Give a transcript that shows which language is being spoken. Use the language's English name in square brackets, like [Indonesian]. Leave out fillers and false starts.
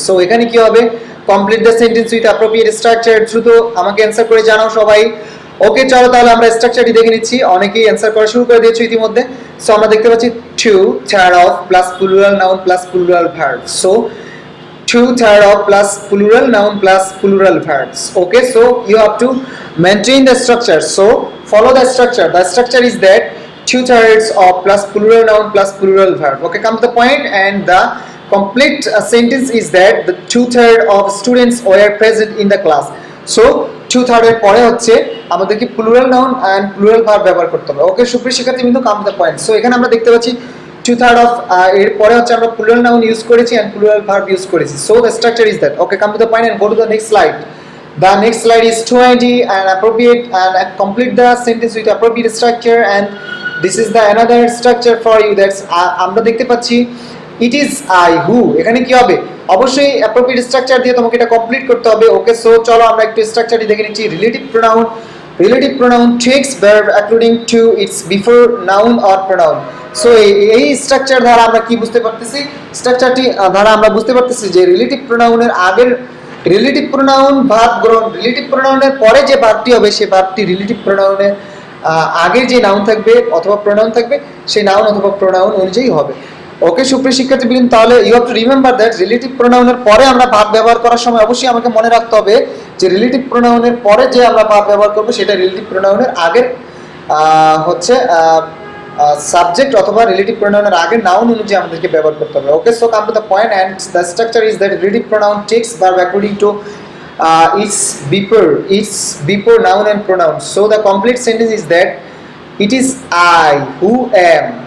[English] So [Bangla] এখানে কি হবে, [English] complete the sentence with appropriate structure. [Bangla] দ্রুত আমাকে অ্যানসার করে জানাও সবাই। ওকে, চলো তাহলে আমরা স্ট্রাকচারটি দেখে নিচ্ছি। অনেকেই অ্যানসার করা শুরু করে দিয়েছো ইতিমধ্যে। [English] so [Bangla] আমরা দেখতে পাচ্ছি [English] 2/3 of plus plural noun plus plural verb. So 2/3 of plus plural noun plus plural verbs. Okay, so you have to maintain the structure. So follow the structure. The structure is that 2/3 of plus plural noun plus plural verb. Okay, come to the point and the complete sentence is that the 2/3 of students were present in the class. [Bangla] So 2/3 এর পরে হচ্ছে আমাদেরকে plural noun and plural verb ব্যবহার করতে হবে। ওকে সুপ্রিয় শিক্ষার্থীবৃন্দ, [English] Come to the point. [Bangla] So এখানে আমরা দেখতে পাচ্ছি 2/3 of এর পরে হচ্ছে আমরা প্লুরাল নাউন ইউজ করেছি এন্ড প্লুরাল ভার্ব ইউজ করেছি। [English] So the structure is that. Okay, come to the point and go to the next slide. The next slide is 20 and appropriate and complete the sentence with appropriate structure, and this is the another structure for you. [Bangla] That's আমরা দেখতে পাচ্ছি [English] it is I who, [Bangla] এখানে কি হবে, অবশ্যই appropriate structure দিয়ে তোমাকে এটা কমপ্লিট করতে হবে। ওকে, সো চলো আমরা একটু স্ট্রাকচারটি দেখে নিচ্ছি। [English] relative pronoun takes verb according to its before noun or pronoun. [Bangla] So এই স্ট্রাকচার দ্বারা আমরা কি বুঝতে পারতেছি, স্ট্রাকচারটি দ্বারা আমরা বুঝতে পারতেছি যে রিলেটিভ প্রোনাউনের আগের রিলেটিভ প্রোনাউন ভার্ব গ্রহণ, রিলেটিভ প্রোনাউনের পরে যে ভার্বটি হবে সেই ভার্বটি রিলেটিভ প্রোনাউনের আগে যে নাউন থাকবে অথবা প্রোনাউন থাকবে সেই নাউন অথবা প্রোনাউন অনুযায়ী হবে। ওকে সুপ্রিয় শিক্ষার্থীবৃন্দ, তাহলে [English] you have to remember that [Bangla] relative প্রোনাউনের পরে আমরা ভার্ব ব্যবহার করার সময় অবশ্যই আমাকে মনে রাখতে হবে যে রিলেটিভ প্রোনাউনের পরে যে আমরা ভার্ব ব্যবহার করব সেটা রিলেটিভ প্রোনাউনের আগের হচ্ছে সাবজেক্ট অথবা রিলেটিভ প্রোনাউনের আগের নাউন অনুযায়ী আমাদেরকে ব্যবহার করতে হবে। [English] Okay, so come to the point and the structure is that relative pronoun takes verb according to its before noun and pronoun. So the complete sentence is that it is I who am.